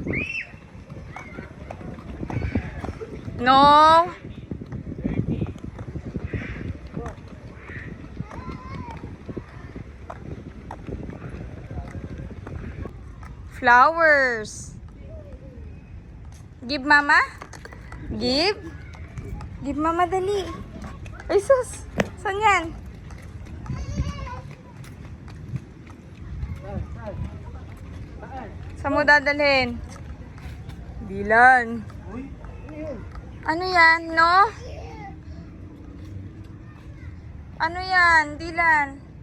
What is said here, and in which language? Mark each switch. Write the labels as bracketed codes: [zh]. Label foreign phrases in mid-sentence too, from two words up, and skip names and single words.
[en] No. Flowers. Give mama. Give. Give mama [tl] dali. Ay sus. Saan yan? Saan mo dadalhin? Dilan. Ano yan, no? Ano yan, Dilan?